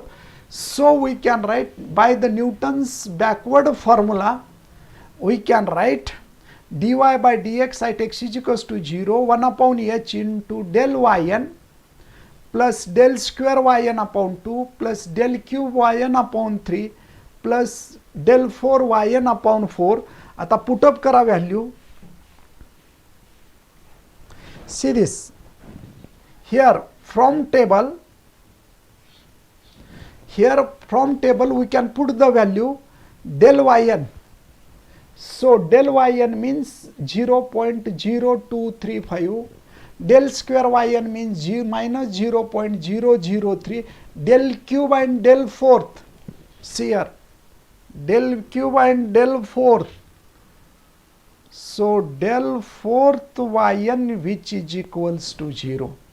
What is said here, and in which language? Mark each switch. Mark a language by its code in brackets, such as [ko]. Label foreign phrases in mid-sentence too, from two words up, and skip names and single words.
[en] So we can write by the Newton's backward formula, we can write dy by dx at x is equals to 0, 1 upon h into del yn plus del square yn upon 2 plus del cube yn upon 3 plus del 4 yn upon 4. [mr] आता पुटअप करा व्हॅल्यू. [en] See this. Here from table we can put the value del yn. So del yn means 0.0235, del square yn means minus 0.003, del cube and del fourth, see here, del cube and del fourth. So del fourth yn which is equals to 0.